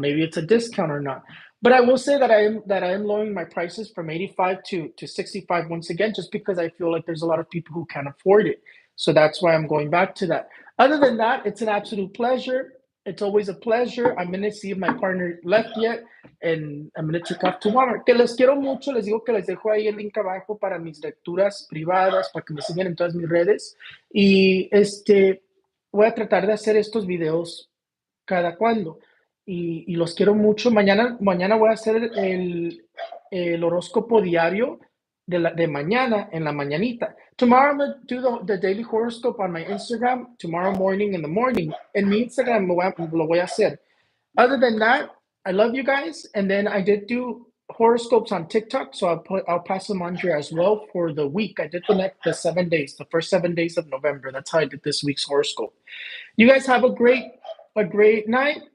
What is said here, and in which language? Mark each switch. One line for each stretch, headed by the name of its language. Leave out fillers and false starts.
English: Maybe it's a discount or not. But I will say that I am lowering my prices from 85 to 65 once again, just because I feel like there's a lot of people who can't afford it. So that's why I'm going back to that. Other than that, it's an absolute pleasure. It's always a pleasure. I'm gonna see if my partner left yet, and I'm gonna check out tomorrow.
Spanish: Que les quiero mucho. Les digo que les dejo ahí el link abajo para mis lecturas privadas, para que me sigan en todas mis redes. Y voy a tratar de hacer estos videos cada cuando. Y los quiero mucho. Mañana voy a hacer el horóscopo diario de mañana, en la mañanita.
English: Tomorrow I'm going to do the daily horoscope on my Instagram, tomorrow morning in the morning.
Spanish: En mi Instagram lo voy a hacer.
English: Other than that, I love you guys. And then I did do horoscopes on TikTok, so I'll pass them on here as well for the week. I did the 7 days, the first 7 days of November. That's how I did this week's horoscope. You guys have a great night.